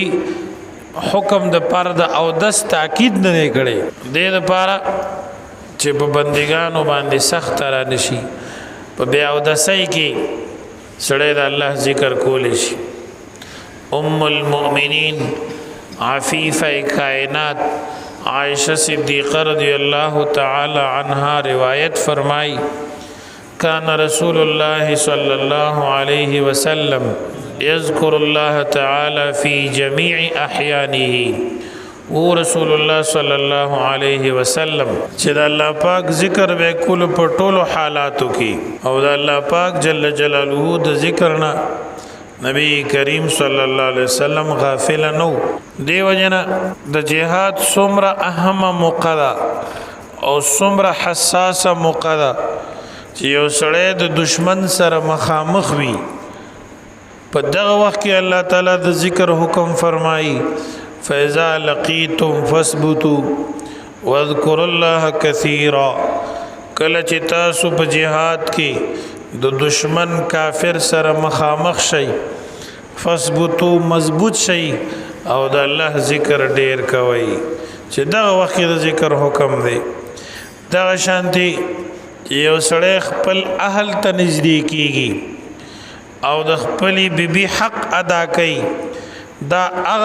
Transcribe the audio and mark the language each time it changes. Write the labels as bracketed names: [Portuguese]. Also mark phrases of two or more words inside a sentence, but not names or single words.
[Pashto] دې حکم دپاره د اودس تاکید نه دی کړی دې دپاره چې په بندگانو باندې سخت را نشي په بیا اودسۍ کې سړی د الله ذکر کولی شي [Arabic] ام المؤمنین عفیفه کائنات عائشہ صدیقہ رضی اللہ تعالی عنہا روایت فرمائی کان رسول اللہ صلی اللہ علیہ وسلم یذکر اللہ تعالی فی جمیع احیانه [Pashto] او رسول الله [Arabic] صلی الله علیه وسلم [Pashto] چې د الله پاک ذکر به کول په ټولو حالاتو کې او د الله پاک [Arabic] جل جلاله [Pashto] د ذکر نه نبی کریم [Arabic] صلی الله علیه وسلم [Pashto] غافل نو دیو جنا د جهاد څومره اهمه موقع ده او څومره حساسه موقع ده چې یو سړی د دشمن سره مخامخ وي په دغه وخت کې الله تعالی د ذکر حکم فرمایي [Arabic] فإذا لقيتم فاثبتوا واذكروا الله [Pashto] كثيرا کله چې تاسو په جهاد کې د دشمن کافر سره مخامخ شئ فاثبتوا مضبوط شئ او د الله ذکر ډیر کوئ چې دغه وخت د ذکر حکم دی دغه شانتي یو سړی خپل اهل ته نږدې کیږي او د خپلې بیبي حق ادا کوي دا هغه